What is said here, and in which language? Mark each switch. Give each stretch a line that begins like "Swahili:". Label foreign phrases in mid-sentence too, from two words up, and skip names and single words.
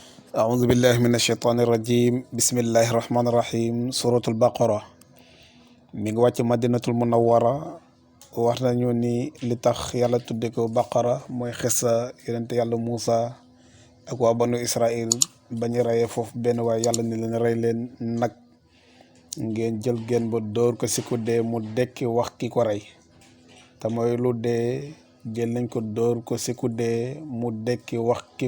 Arabic: أعوذ بالله من الشيطان الرجيم بسم الله الرحمن الرحيم سورة البقرة
Wolof: mi ngi wàcc madinatul munawwara wax nañu ni li tax yàlla tudde ko baqara mooy xissa yonente yàlla Muusa ak waa banu Israil bañu reyee foofu benn waaye yàlla ni leen rey leen nag ngeen jël geen ba dóor ko si ku dee mu dekki wax ki ko rey te mooy lu dee jël nañ ko dóor ko si ku dee mu dekki wax ki